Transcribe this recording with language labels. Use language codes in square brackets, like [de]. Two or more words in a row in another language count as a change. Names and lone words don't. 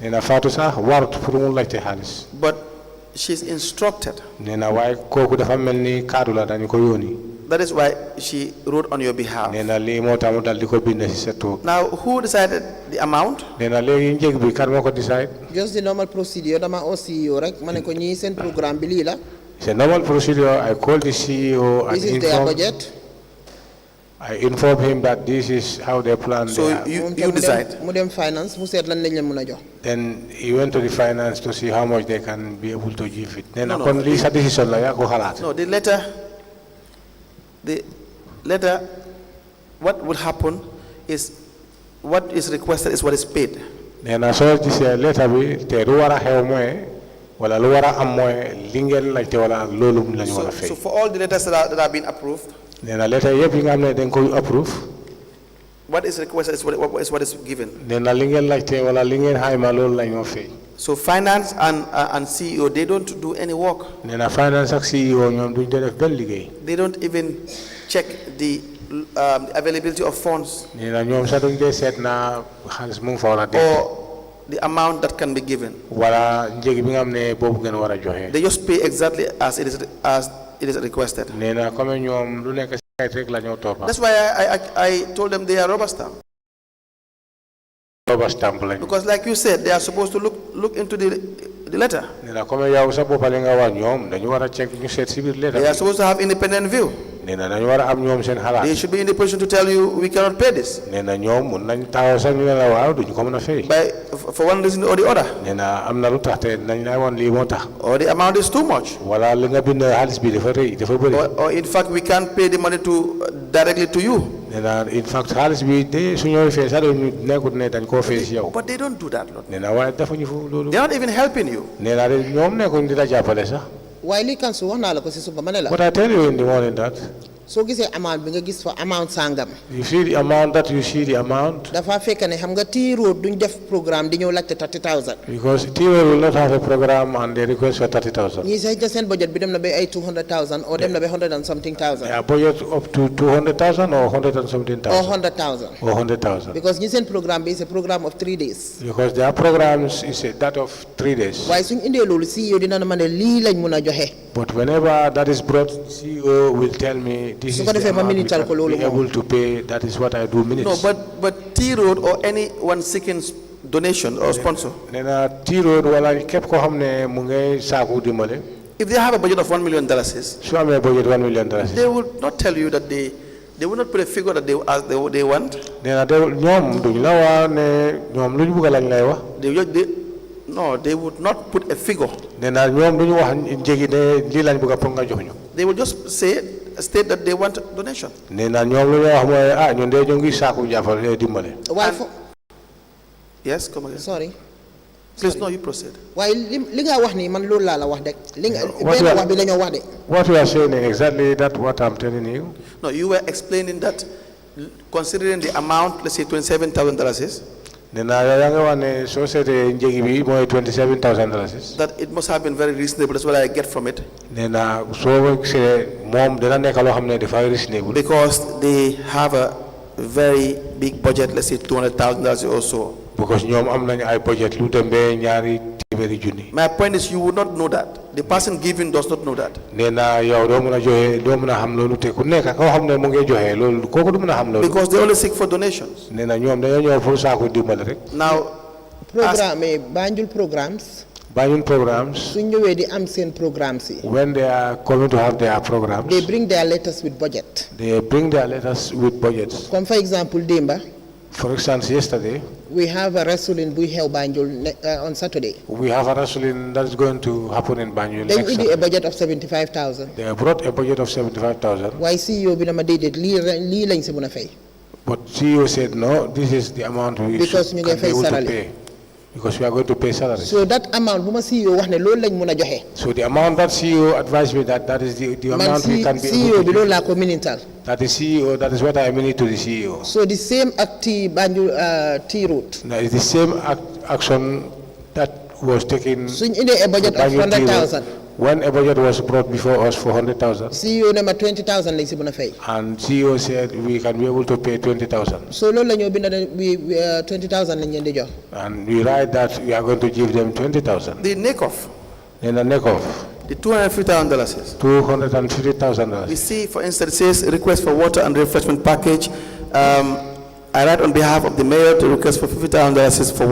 [en] But she's instructed. That is why she wrote on your behalf. Now, who decided the amount? Just the normal procedure. [wo] Dama o CEO rek mané ko ñi sen programme bi li la. [en] It's a normal procedure. I called the CEO and this is their budget. I informed him that this is how they plan. So you decide. [wo] Modem finance, mu set lan lañ leen mëna jox. [en] Then he went to the finance to see how much they can be able to give it. Then No, the letter, what will happen is what is requested is what is paid. [wo] nee na soo gisee letter bi te lu war a xew mooy wala lu war a am mooy li ngeen laajte wala loolu lañu war a fay. [en] So for all the letters that are being approved, [wo] nee na letter yëpp yi nga xam ne dañ ko approve. [en] what is requested is what is given. [wo] nee na li ngeen laajte wala li ngeen xayma loolu lañu fay. [en] So finance and CEO, they don't do any work. [wo] nee na finance ak CEO ñoom duñ def benn liggéey. [en] They don't even check the availability of funds. [wo] nee na ñoom sax duñ dee seet na xaalis mu ngi fa war a def. [en] Or the amount that can be given. [wo] wala njëg bi nga xam ne boobu ngeen war a joxe. [en] They just pay exactly as it is requested. [wo] nee na comme ñoom lu nekk si kayit rek la ñoo toppa. [en] That's why I told them they are rubber stamp. rubber stamp [wo] lañ. [en] Because like you said, they are supposed to look into the letter. [wo] nee na comme yow sa boppale nga wax ñoom dañu war a check ñu seet si biir letter. [en] They are supposed to have independent view. [wo] nee na dañu war a am ñoom seen xalaat. [en] They should be in the position to tell you we cannot pay this. [wo] nee na ñoom mun nañ taxaw sax ñu ne la waaw duñu ko mën a fay. [en] For one reason or the other. [wo] nee na am na lu tax te nañ la woon lii moo tax. [en] Or the amount is too much. [wo] wala li nga bind xaalis bi dafa rëy dafa bëri. [en] Or in fact we can't pay the money directly to you. [wo] nee na [en] in fact [wo] xaalis bi de su ñëwee fee sax dañu nekkut ne dañ koo fay si yow. [en] But they don't do that. [wo] nee na waaye defuñu fu loolu. [en] They are not even helping you. [wo] nee na de ñoom nekkuñ di la jàppale sax. waaye li kan su wax naa la ko si suba ma ne la. [en] But I tell you in the morning that. [wo] soo gisee amount bi nga gis fa amount sangam. [en] you see the amount that you see the amount. [wo] dafa fekk ne xam nga T-Road duñ def programme di ñëw laajte 30,000. [en] because T-Road will not have a program and they request for 30,000. [wo] ñii sax seen budget bi dem na ba ay 200,000 or dem na ba [en] 100 and something thousand. Yeah, budget up to 200,000 or 100 and something thousand. or 100,000. Or 100,000. because [wo] ñi seen programme bi [en] is a programme of 3 days. because their programs is that of 3 days. [wo] waaye suñ indee loolu CEO dina na ma ne lii lañ mun a joxe. [en] But whenever that is brought, CEO will tell me this is the amount we can be able to pay. That is what I do minutes. No, but T-Road or anyone seeking donation or sponsor. [wo] Nena T-Road wala kep ko xamne mu ngay saaku dimbale. [en] If they have a budget of $1 million, [wo] su amé budget $1 million, [en] they will not tell you that they will not put a figure that they want. [wo] Nena ñom duñ la wa ne ñom luñu bëgg lañ lay wax. [en] No, they would not put a figure. [wo] Nena ñom duñu wax njëgi ne li lañ bëgg pour nga jox ñu. [en] They will just state that they want donation. [wo] Nena ñom lu ñu wax moy ñun de ñu ngi saaku jaffal dimbale. [en] Yes, come again. Sorry. Please, no, you proceed. [wo] Why li nga wax ni man loolu la wax dek. Li nga ben wax bi lañu wax de. [en] What you are saying is exactly that what I'm telling you. No, you were explaining that considering the amount, let's say $27,000 is. [wo] Nena ya nga wax ne société njëgi bi moy $27,000. [en] That it must have been very reasonable. That's what I get from it. [wo] Nena so gisee mom dina nekk loo xam ne dafa reasonable. [en] Because they have a very big budget, let's say $200,000 or so. [wo] Because ñoom am nañu ay budget lu dem be ñaari téeméeri junni. [en] My point is you would not know that. The person giving does not know that. [wo] nee na yow doo mën a joxe doo mën a xam loolu te ku nekk koo xam ne mu ngi joxe loolu kooku du mën a xam loolu. [en] Because they only seek for donations. [wo] nee na ñoom dañoo ñëw pour saako dimbali rek. [en] Now, programme Banjul programs. Banjul programs. [wo] suñ ñëwee di am seen programmes yi. [en] when they are coming to have their programs. they bring their letters with budget. they bring their letters with budgets. Comme for example démba. For instance, yesterday, we have a wrestling we held Banjul on Saturday. We have a wrestling that is going to happen in Banjul. Then we did a budget of 75,000. They brought a budget of 75,000. [wo] Why CEO bi na ma déedéet lii lañ si mën a fay. [en] But CEO said no, this is the amount we [wo] because ñu ngi fay [en] able salary. to pay. Because we are going to pay salaries. So that amount [wo] bu ma CEO wax ne loolu lañ mën a joxe. [en] So the amount that CEO advised me that is the amount we can be CEO able to [wo] bi loolu laa ko minital. [en] That the CEO, that is what I mean to the CEO. So the same act Banjul T-Road. Now it's the same action that was taken. So in a budget of 100,000. When a budget was brought before us for 100,000. [wo] CEO number 20,000 lañ si mën a fay. [en] And CEO said we can be able to pay 20,000. [wo] So loolu la ñoo bind we 20,000 lañ leen di jox. [en] And we write that we are going to give them 20,000. The NECOF. Then the NECOF. The $250,000. $250,000. We see, for instance, it says request for water and refreshment package. I write on behalf of the mayor to request for $50,000 for water.